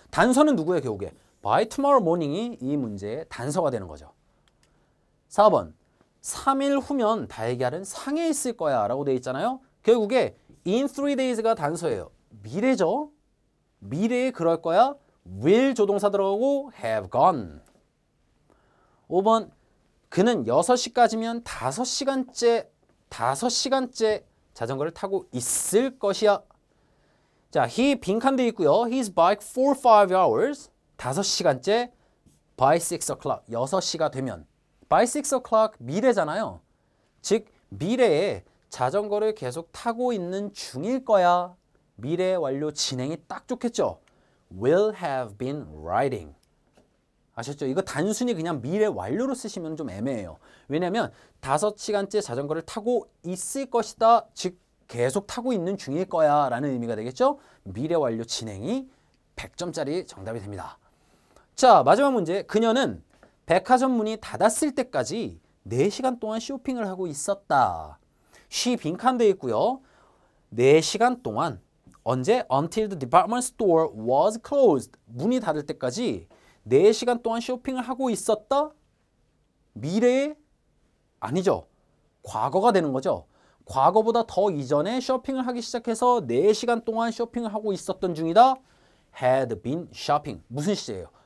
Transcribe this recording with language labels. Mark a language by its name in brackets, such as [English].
[Korean] 단서는 누구예요, 결국에? [English] By tomorrow morning [Korean] 이 이 문제의 단서가 되는 거죠. 4번, 3일 후면 달걀은 상해 있을 거야 라고 되어 있잖아요. 결국에 [English] in 3 days [Korean] 가 단서예요. 미래죠. 미래에 그럴 거야. will 조동사 들어가고 [English] have gone. [Korean] 5번 그는 6시까지면 5시간째 자전거를 타고 있을 것이야. 자, [English] he [Korean] 빈칸 돼 있고요. [English] His bike for 5 hours. [Korean] 5시간째 [English] by 6 o'clock. [Korean] 6시가 되면 [English] by 6 o'clock [Korean] 미래잖아요. 즉 미래에 자전거를 계속 타고 있는 중일 거야. 미래 완료 진행이 딱 좋겠죠. [English] Will have been riding. [Korean] 아셨죠? 이거 단순히 그냥 미래 완료로 쓰시면 좀 애매해요. 왜냐하면 5시간째 자전거를 타고 있을 것이다. 즉 계속 타고 있는 중일 거야 라는 의미가 되겠죠. 미래 완료 진행이 100점짜리 정답이 됩니다. 자, 마지막 문제. 그녀는 백화점 문이 닫았을 때까지 4시간 동안 쇼핑을 하고 있었다. she 빈칸 되어 있고요. 4시간 동안 언제? [English] Until the department store was closed. [Korean] 문이 닫을 때까지 4시간 동안 쇼핑을 하고 있었다? 미래에? 아니죠. 과거가 되는 거죠. 과거보다 더 이전에 쇼핑을 하기 시작해서 4시간 동안 쇼핑을 하고 있었던 중이다. [English] had been shopping. [Korean] 무슨 시제예요?